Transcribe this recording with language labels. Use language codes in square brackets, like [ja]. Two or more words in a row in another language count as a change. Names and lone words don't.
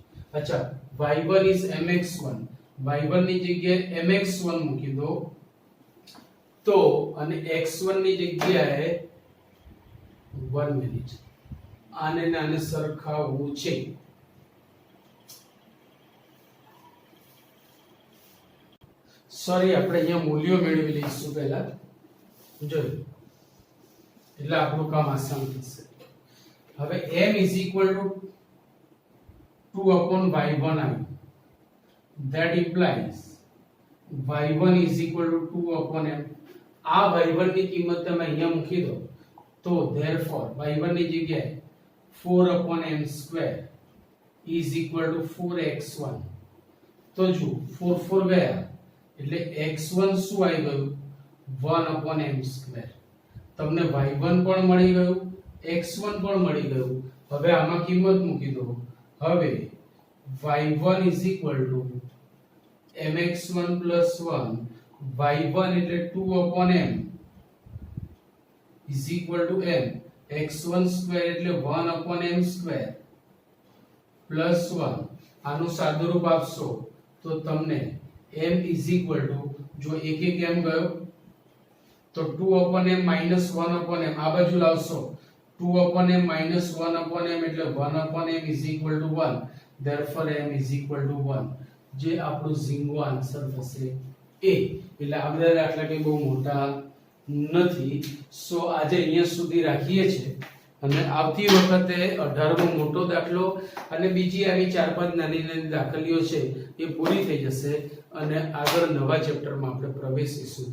[gu] અચ્છા, [en] y1 is mx1, [gu] y1 ની જગ્યાએ mx1 મૂકી દો તો, અને x1 ની જગ્યાએ 1 મિનિટ આને આને સરખાવવું છે. સોરી, આપણે અહીંયા મૂલ્યો મેળવી લઈશું પહેલા, જોયું એટલે આપણું કામ આસાન થશે. હવે [en] m is equal to 2/y1 [gu] આવ્યું. [en] that implies y1 is equal to 2/m. [gu] આ y1 ની કિંમત તમે અહીંયા મૂકી દો તો therefore y1 ની જગ્યાએ [en] 4/m square is equal to 4x1. [gu] તો જો 4 ગયા એટલે x1 શું આવી ગયું? [en] 1/m square. [gu] તમને y1 પણ મળી ગયું, x1 પણ મળી ગયું. હવે આમાં કિંમત મૂકી દો. હવે [en] y1 is equal to mx1 plus 1, [gu] y1 એટલે 2/m [en] is equal to m, x1 square [gu] એટલે [en] 1/m square plus 1. [gu] આનું સાદુરૂપ આપશો તો તમને [en] m is equal to, [gu] જો એક એક m ગયો તો [en] 2/m minus 1/m [gu] આ બાજુ લાવશો, [en] 2/m minus 1/m [gu] એટલે [en] 1/m is equal to 1. therefore m is equal to 1. [gu] જે આપણો ઝીંગો આન્સર થશે એ. એટલે આ બધા દાખલા કે બહુ મોટા નથી, સો આજે અહીંયા સુધી રાખીએ છીએ અને આવતી વખતે 18મો મોટો દાખલો અને બીજી આવી 4-5 નાની નાની દાખલીઓ છે એ પૂરી થઈ જશે અને આગળ નવા ચેપ્ટરમાં આપણે પ્રવેશીશું.